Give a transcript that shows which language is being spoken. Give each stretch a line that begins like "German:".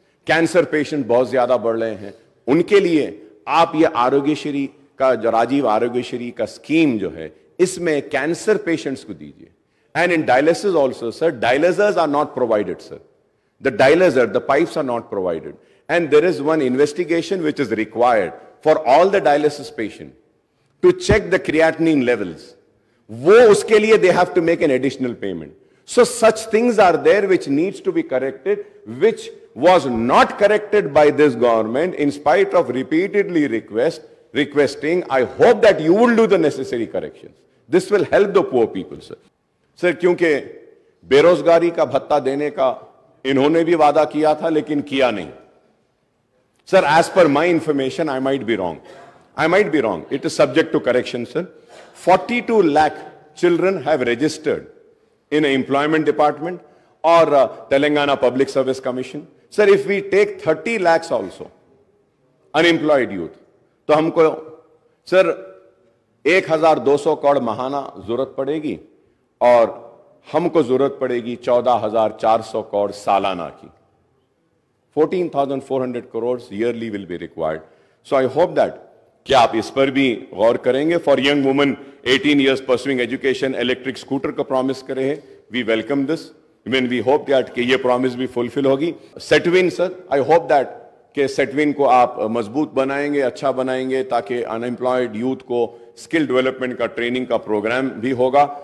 Urdu: Cancer patient بہت زیادہ بڑھ رہے ہیں, ان کے لیے آپ یہ آروگیہ شری کا جو راجیو آروگیہ شری کا اسکیم جو ہے اس میں کینسر پیشنٹس کو دیجیے.
English: And in dialysis also sir, dialyzers are not provided sir. The dialyzer, the pipes are not provided. And there is one investigation which is required for all the dialysis patient to check the creatinine levels.
Urdu: وہ اس کے لیے
English: they have to make an additional payment. So such things are there which needs to be corrected, which was not corrected by this government in spite of repeatedly requesting. I hope that you will do the necessary corrections. This will help the poor people, sir.
Urdu: Sir, کیونکہ بے روزگاری کا بھتہ دینے کا انہوں نے بھی وعدہ کیا تھا لیکن کیا نہیں.
English: Sir, as per my information, I might be wrong, it is subject to correction sir. 42 lakh children have registered in employment department or Telangana Public Service Commission. Sir, if we take 30 lakhs also unemployed youth,
Urdu: تو ہم کو سر 1200 کروڑ ماہانہ ضرورت پڑے گی اور ہم کو ضرورت پڑے گی 14,400 کروڑ سالانہ کی.
English: 14,400 crores yearly will be required. So I hope that
Urdu: کہ آپ اس پر بھی غور کریں گے.
English: for young women 18 years pursuing education, electric scooter
Urdu: کا پرومس کرے ہیں.
English: We welcome this. When we hope that
Urdu: کہ یہ پرومس بھی فلفل ہوگی. سیٹوین سر,
English: I hope that
Urdu: کہ سیٹوین کو آپ مضبوط بنائیں گے, اچھا بنائیں گے تاکہ انمپلائڈ یوتھ کو اسکل ڈیولپمنٹ کا ٹریننگ کا پروگرام بھی ہوگا.